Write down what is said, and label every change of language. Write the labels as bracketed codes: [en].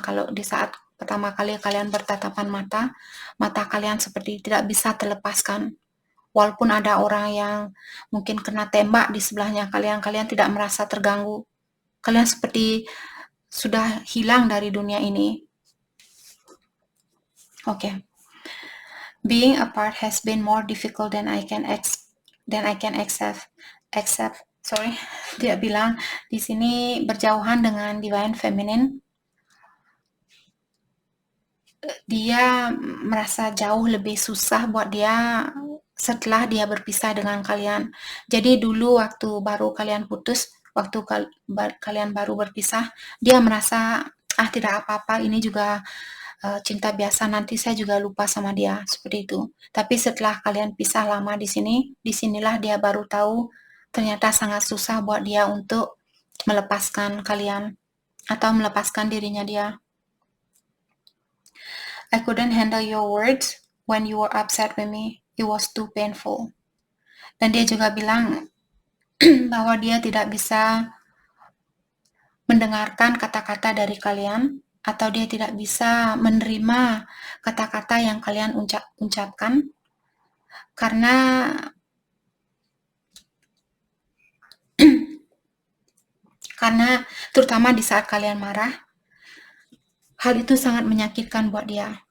[id] Kalau di saat pertama kali kalian bertatapan mata, mata kalian seperti tidak bisa terlepaskan. Walaupun ada orang yang mungkin kena tembak di sebelahnya kalian, kalian tidak merasa terganggu. Kalian seperti sudah hilang dari dunia ini. Oke. [en] Being apart has been more difficult than I can accept. [id] Sorry, dia bilang di sini berjauhan dengan Divine Feminine. Dia merasa jauh lebih susah buat dia setelah dia berpisah dengan kalian. Jadi dulu waktu baru kalian putus, waktu kalian baru berpisah, dia merasa tidak apa-apa, ini juga cinta biasa, nanti saya juga lupa sama dia, seperti itu. Tapi setelah kalian pisah lama di sini, disinilah dia baru tahu ternyata sangat susah buat dia untuk melepaskan kalian atau melepaskan dirinya dia. [en] I couldn't handle your words when you were upset with me. It was too painful. [id] Dan dia juga bilang bahwa dia tidak bisa mendengarkan kata-kata dari kalian, atau dia tidak bisa menerima kata-kata yang kalian ucapkan, karena terutama di saat kalian marah, hal itu sangat menyakitkan buat dia.